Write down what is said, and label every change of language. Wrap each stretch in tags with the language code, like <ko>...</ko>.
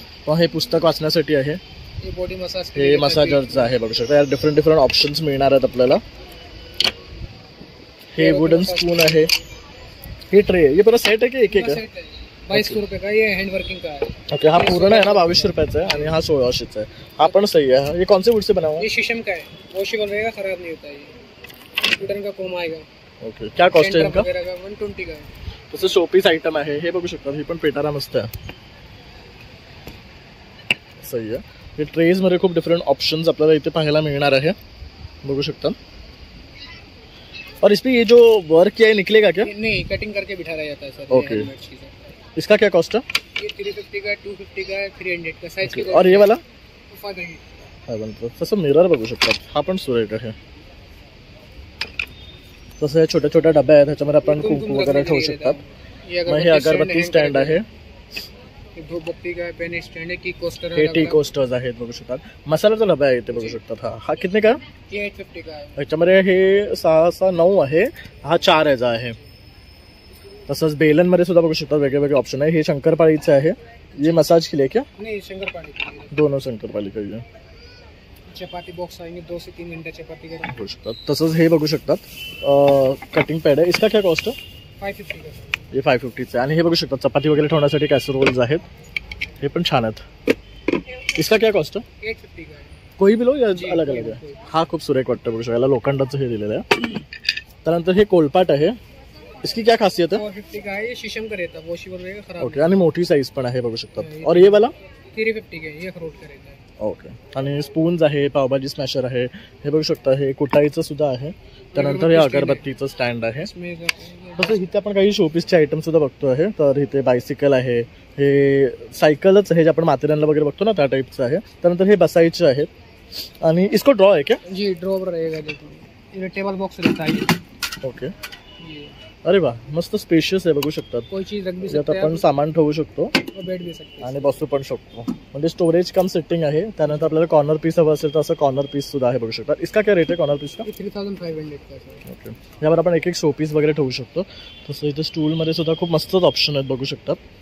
<mr>मग हे पुस्तक वाचण्यासाठी आहे.</mr> <hi>ये बॉडी मसाज.</hi> <mr>हे मसाजरचं आहे बघू शकता. यात डिफरंट डिफरंट ऑप्शन्स मिळणार आहेत आपल्याला. हे वुडन स्पून आहे.</mr> <hi>हे ट्रे, ये पूरा सेट है कि एक एक है? 2200 रुपए का. ये हैंड वर्किंग का है.</hi> <en>Okay.</en> <mr>हा पूर्ण आहे ना 2200 रुपयाचा आहे आणि हा 1600चा आहे. हा पण</mr> <hi>सही है. ये कौन से वुड से बना हुआ है? ये शीशम का है, वॉशेबल रहेगा, खराब नहीं होता. ये वुडन का कोम आएगा. ओके. क्या कॉस्ट आहे इनका? 120 का है.</hi> <mr>तसं शोपीस आयटम आहे. हे बघू शकता. ही पण पेटारा मस्त आहे. सही आहे. हे ट्रेज मध्ये खूप डिफरंट ऑप्शन्स आपल्याला इथे पाहायला मिळणार आहे. बघू शकता.</mr> <hi>और इसमें ये जो वर्क किया है निकलेगा क्या? नहीं, कटिंग करके बिठाया जाता है सर. ओके. इसका क्या कॉस्ट है? ये 350 का, 250 का, 300 का साइज के. और ये वाला? 500.</hi> <mr>तसं मिरर बघू शकता. हा पण सुरेख आहे. तसं हे छोट्या छोट्या डब्या आहेत. ह्याच्यामध्ये आपण कुंकू वगैरे ठेवू शकतात. मग हे अगरबत्ती स्टँड आहे.</mr> <hi>धूपबत्ती का पेन स्टैंड है. की कोस्टर</hi> <mr>हे टी कोस्टर्स आहेत बघू शकतात. मसाल्याचा डबा आहे इथे बघू शकतात.</mr> <hi>हा कितने का? ये 850 का है.</hi> <mr>ह्याच्यामध्ये हे 6-9 आहे. हा 4 याचा आहे. तसंच बेलनमध्ये सुद्धा बघू शकतात वेगळे वेगळे ऑप्शन आहे. हे शंकरपाळीचं आहे.</mr> <hi>ये मसाज के लिए क्या? नहीं, शंकरपाली के लिए.</hi> <mr>दोनों शंकरपाळी का आहे.</mr> <hi>चपाती बॉक्स आएंगे, 2 से 3 घंटे चपाती का.</hi> <mr>बघू शकतात. तसंच हे बघू शकतात कटिंग पॅड आहे.</mr> <hi>इसका क्या कॉस्ट है?</hi> <mr>हे 550चे आणि हे बघू शकता चपाती वगैरे ठेवण्यासाठी कॅसरोल्स आहेत, हे पण छान आहेत.</mr> <hi>इसका क्या कॉस्ट है? 850 का है. कोई भी लो या अलग अलग आहे?</hi> <mr>हा खूप सुरेख वाटतं बघू शकता, याला लोखंडाचं हे दिलेलं आहे. त्यानंतर हे कोलपाट आहे,</mr> <hi>इसकी क्या खासियत है? 450 का है, ये शीशम का रहता है, वॉशेबल रहेगा, खराब</hi> <en>Okay.</en> <mr>आणि मोठी साईज पण आहे बघू शकता.</mr> <hi>और ये वाला 350 का है, ये अखरोट का रहता है.</hi> <en>Okay.</en> <mr>आणि स्पून्स आहे, पावभाजी स्मॅशर आहे, हे बघू शकता, हे कुटाईचं सुद्धा आहे. त्यानंतर हे अगरबत्तीचं स्टँड आहे. तसं इथे आपण काही शोपीसचे आयटम सुद्धा बघतो आहे. तर इथे बायसिकल आहे, हे सायकलच आहे जे आपण माथेरानला वगैरे बघतो ना त्या टाईपचं आहे. त्यानंतर हे बसायचे आहेत आणि इसको ड्रॉ आहे क्या?</mr> <hi>जी ड्रॉवर रहेगा, देखो ये टेबल बॉक्स रहता है.</hi> <en>Okay.</en> <mr>अरे वा, मस्त स्पेशियस आहे बघू शकतात.</mr> <hi>कोई चीज रख भी</hi> <mr>ज्यात</mr> <hi>सकते हैं</hi> <mr>आपण सामान ठेवू शकतो</mr> <hi>और बैठ भी सकते हैं.</hi> <mr>आणि बसू पण शकतो. म्हणजे स्टोरेज कम सेटिंग आहे. त्यानंतर आपल्याला कॉर्नर पीस हवं असेल तर असं कॉर्नर पीस सुद्धा आहे बघू शकता. इसका क्या रेट आहे कॉर्नर पीस का?</mr> <hi>3500 का है.</hi> <en>Okay.</en> <mr>यावर आपण एक एक शो पीस वगैरे ठेवू शकतो. तसं इथे स्टूलमध्ये सुद्धा खूप मस्तच ऑप्शन आहेत बघू शकतात.</mr>